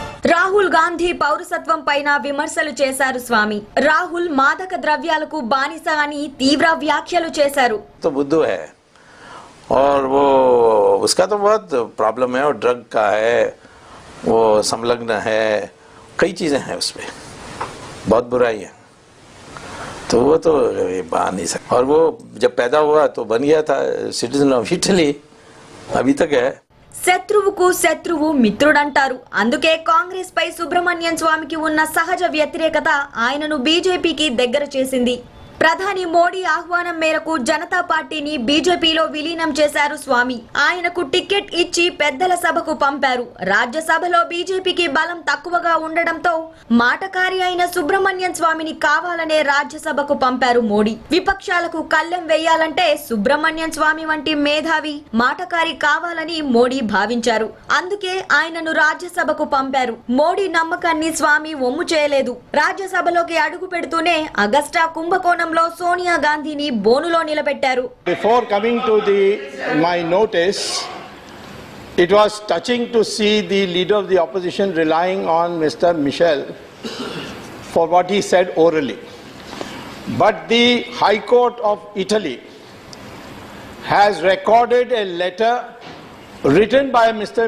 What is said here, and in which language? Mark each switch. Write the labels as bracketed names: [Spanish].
[Telugu] రాహుల్ గాంధీ పౌరసత్వం పైన విమర్శలు చేశారు స్వామి. రాహుల్ మాదక ద్రవ్యాలకు బానిస అని తీవ్ర వ్యాఖ్యలు చేశారు. [Hindi] तो बुद्धू है और वो उसका तो बहुत प्रॉब्लम है और ड्रग का है, वो संलग्न है, कई चीजें हैं उसमें, बहुत बुराई है, तो वो तो बन नहीं सकता। और वो जब पैदा हुआ तो बन गया था सिटीजन ऑफ इटली, अभी तक है। [Telugu] శత్రువుకు శత్రువు మిత్రుడంటారు. అందుకే కాంగ్రెస్ పై సుబ్రహ్మణ్యం స్వామికి ఉన్న సహజ వ్యతిరేకత ఆయనను బీజేపీకి దగ్గర చేసింది. ప్రధాని మోడీ ఆహ్వానం మేరకు జనతా పార్టీని బీజేపీలో విలీనం చేశారు స్వామి. ఆయనకు టికెట్ ఇచ్చి పెద్దల సభకు పంపారు. రాజ్యసభలో బీజేపీకి బలం తక్కువగా ఉండడంతో మాటకారి అయిన సుబ్రహ్మణ్యం స్వామిని కావాలనే రాజ్యసభకు పంపారు మోడీ. విపక్షాలకు కళ్ళెం వేయాలంటే సుబ్రహ్మణ్యం స్వామి వంటి మేధావి మాటకారి కావాలని మోడీ భావించారు. అందుకే ఆయనను రాజ్యసభకు పంపారు. మోడీ నమ్మకాన్ని స్వామి ఒమ్ము చేయలేదు. రాజ్యసభలోకి అడుగు పెడుతూనే అగస్టా కుంభకోణం Sonia Gandhi ni bonulo nilabettaru. [English] Before coming to my notice, it was touching to see the leader of the opposition relying on Mr. Michel for what he said orally. But the High Court of Italy has recorded a letter written by Mr.